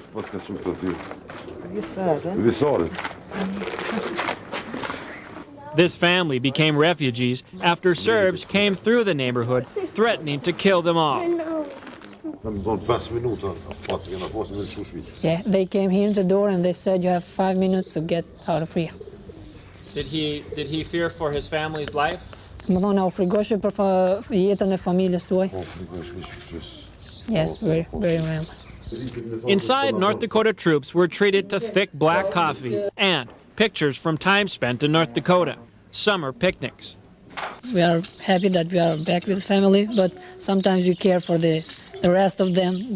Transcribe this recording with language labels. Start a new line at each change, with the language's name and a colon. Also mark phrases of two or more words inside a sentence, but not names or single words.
English: This family became refugees after Serbs came through the neighborhood, threatening to kill them all. Yeah, they came here in the door and they said you have 5 minutes to get out of here. Did he fear for his family's life?
Albanian: Më thonë, u frikoshe për jetën e familjes tuaj?
English: Yes, very, very real. Inside, North Dakota troops were treated to thick black coffee and pictures from time spent in North Dakota, summer picnics. We are happy that we are back with family, but sometimes we care for the rest of them.